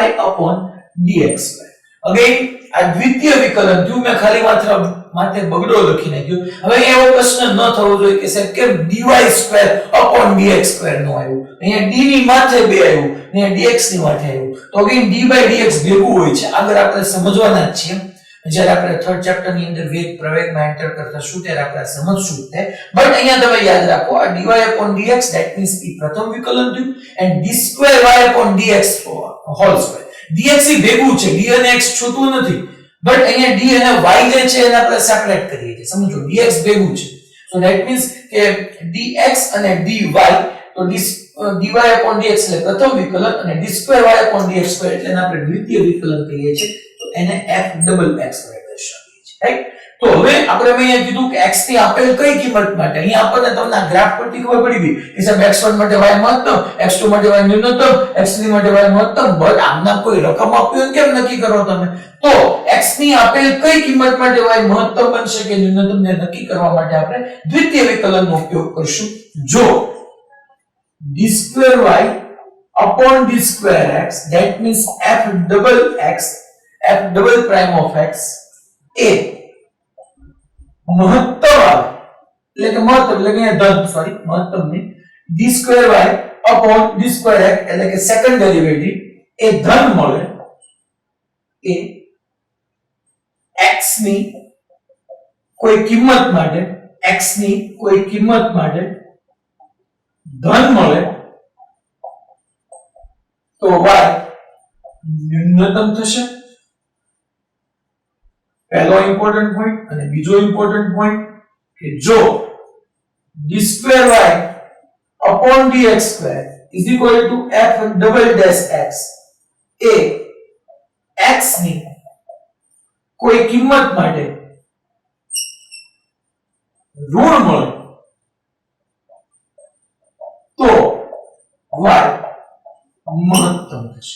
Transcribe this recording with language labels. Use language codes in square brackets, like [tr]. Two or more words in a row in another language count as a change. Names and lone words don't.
[en] upon dx square [gu] અગેન આ દ્વિતીય વિકલન થયું મેં ખાલી માથે બગડો લખી નાખ્યો હવે એવો પ્રશ્ન ન થવો જોઈએ કે સાહેબ કેમ [en] dy square upon dx square [gu] નો આવ્યું અહીંયા d ની માથે 2 આવ્યું ને dx ની માથે આવ્યું તો અગેન [en] d by dx [gu] ભેગું હોય છે આગળ આપણે સમજવાના જ છીએ જ્યારે આપણે [en] third chapter [gu] ની અંદર વેગ પ્રવેગમાં એન્ટર કરતા શું ત્યારે આપણે સમજશું તે બટ અહીંયા તમે યાદ રાખો આ [en] dy upon dx that means [gu] ઈ પ્રથમ વિકલન થયું [en] and d square y upon dx whole square dx [gu] ઈ ભેગું છે d અને x છૂટું નથી બટ અહીંયા d અને y જે છે એને આપણે સેપરેટ કરીએ છીએ સમજો dx ભેગું છે [en] so that means [gu] કે dx અને dy તો dy upon dx એટલે પ્રથમ વિકલન અને [en] d square y upon dx square [gu] એટલે આપણે દ્વિતીય વિકલન કહીએ છીએ તો એને [en] f double x [gu] વડે દર્શાવીએ છીએ રાઈટ તો હવે આપણે અહીંયા કીધું કે x ની આપેલ કઈ કિંમત માટે અહીંયા આપણને તમને ગ્રાફ પરથી ખબર પડી ગઈ કે સાહેબ x1 માટે y મહત્તમ x2 માટે y ન્યૂનતમ x3 માટે y મહત્તમ બટ આમના કોઈ રકમ આપી હોય કેમ નક્કી કરો તમે તો x ની આપેલ કઈ કિંમત માટે y મહત્તમ બનશે કે ન્યૂનતમ ને નક્કી કરવા માટે આપણે દ્વિતીય વિકલનનો ઉપયોગ કરશું જો [en] d square y upon d square x that means f double prime of x [gu] એ મહત્તમ એટલે કે ધન મહત્તમ ની [en] d square y upon d square x [gu] એટલે કે [en] second derivative [gu] એ ધન મળે એ x ની કોઈ કિંમત માટે ધન મળે તો y ન્યૂનતમ થશે, પહેલો [en] important point. [gu] અને બીજો [en] important point [gu] કે જો [en] d2y upon dx2 is equal to f double dash x [gu] એ x ની કોઈ કિંમત માટે ઋણ મળે તો y મહત્તમ થશે.